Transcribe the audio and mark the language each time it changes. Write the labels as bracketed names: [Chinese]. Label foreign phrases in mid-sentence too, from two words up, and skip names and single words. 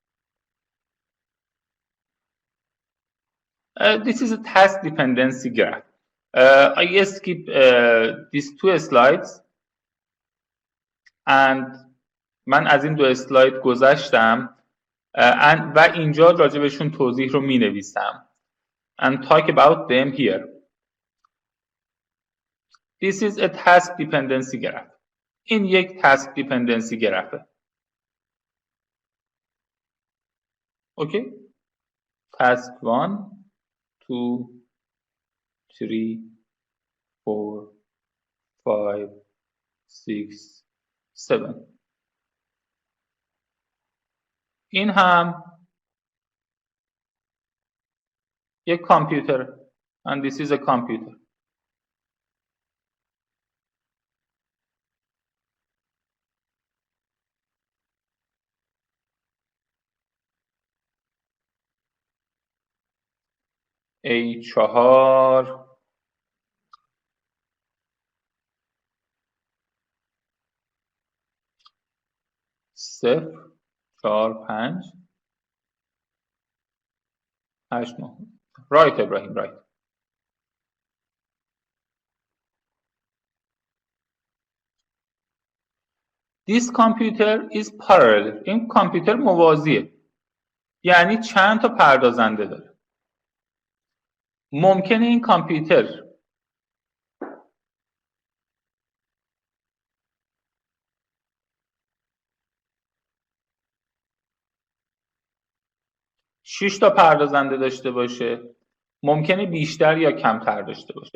[English] This is a task dependency graph. I skip these 2 slides and [Persian] من از این 2 اسلاید گذشتم و اینجا راجبشون توضیح رو می نویسم [English] and talk about them here. This is a task dependency graph. [Persian] این یک [English] task dependency graph. [Persian] Okay. [English] Task 1, 2, 3, 4, 5, 6, 7. [Persian] این هم یک کامپیوتر [English] and this is a computer. A4 0 4 5 8 9. Right, Ibrahim, right. This computer is parallel. [Persian] این کامپیوتر موازیه. یعنی چند تا پردازنده داره. ممکنه این کامپیوتر شش تا پردازنده داشته باشه، ممکنه بیشتر یا کمتر داشته باشه.